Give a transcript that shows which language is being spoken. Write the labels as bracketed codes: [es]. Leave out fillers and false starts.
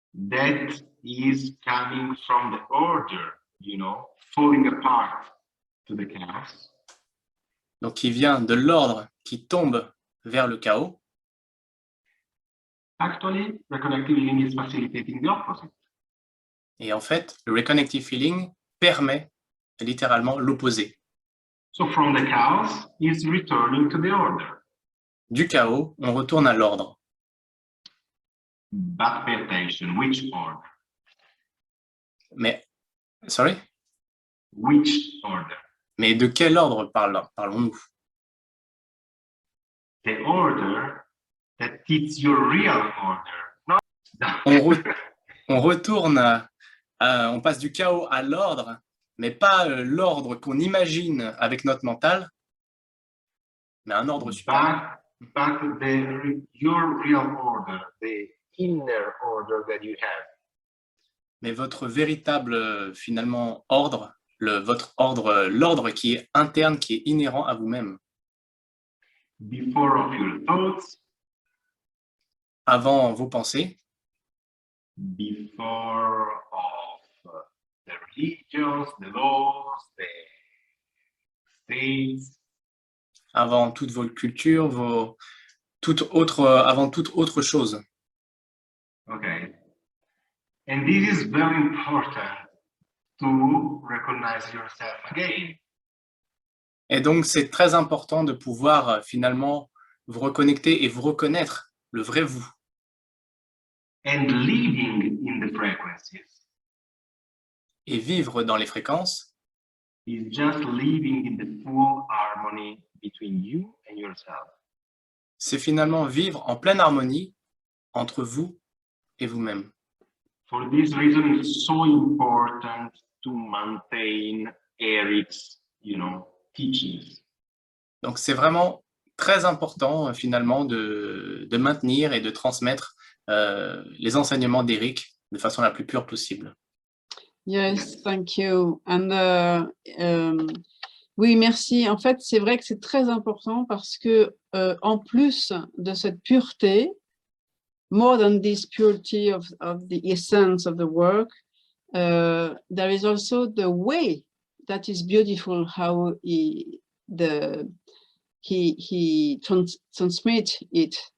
[en] that is coming from the order, falling apart to the chaos. [fr] Donc, qui vient de l'ordre qui tombe vers le chaos. [en] Actually, reconnective healing is facilitating the opposite. [fr] Et en fait, le Reconnective Feeling permet littéralement l'opposé. [en] So from the chaos is returning to the order. [fr] Du chaos, on retourne à l'ordre. [en] But pay attention, which order? [fr] Mais, [en] sorry? Which order? [fr] Mais de quel ordre parlons-nous? [en] The order that is your real order. [fr] On retourne, on passe du chaos à l'ordre, mais pas l'ordre qu'on imagine avec notre mental, mais un ordre supérieur. [en] But your real order, the inner order that you have. [fr] Mais votre véritable, finalement, ordre, l'ordre qui est interne, qui est inhérent à vous-même. [en] Before of your thoughts. [fr] Avant vos pensées. [en] Before of the religions, the laws, the states. [fr] Avant toute votre culture, avant toute autre chose. [en] Okay. And this is very important to recognize yourself again. [fr] Et donc, c'est très important de pouvoir finalement vous reconnecter et vous reconnaître, le vrai vous. [en] And living in the frequencies [fr] Et vivre dans les fréquences, [en] is just living in the full harmony between you and yourself. [fr] c'est finalement vivre en pleine harmonie entre vous et vous-même. [en] For this reason, it's so important to maintain Eric's, teachings. [fr] Donc, c'est vraiment très important finalement de maintenir et de transmettre les enseignements d'Eric de façon la plus pure possible. [en] Yes, thank you. And [fr] oui, merci. En fait, c'est vrai que c'est très important parce que en plus de cette pureté, [en] more than this purity of the essence of the work, there is also the way that is beautiful how he transmits it.